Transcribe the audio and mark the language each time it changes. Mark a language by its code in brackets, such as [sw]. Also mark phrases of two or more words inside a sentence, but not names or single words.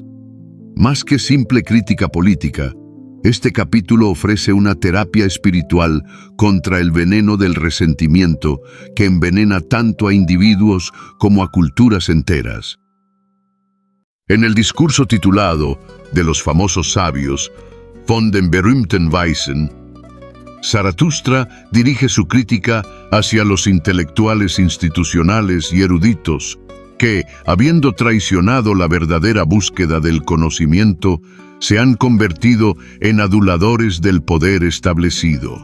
[es] Más que simple crítica política, este capítulo ofrece una terapia espiritual contra el veneno del resentimiento que envenena tanto a individuos como a culturas enteras. En el discurso titulado De los famosos sabios, [de] von den berühmten Weisen, [es] Zaratustra dirige su crítica hacia los intelectuales institucionales y eruditos que, habiendo traicionado la verdadera búsqueda del conocimiento, se han convertido en aduladores del poder establecido.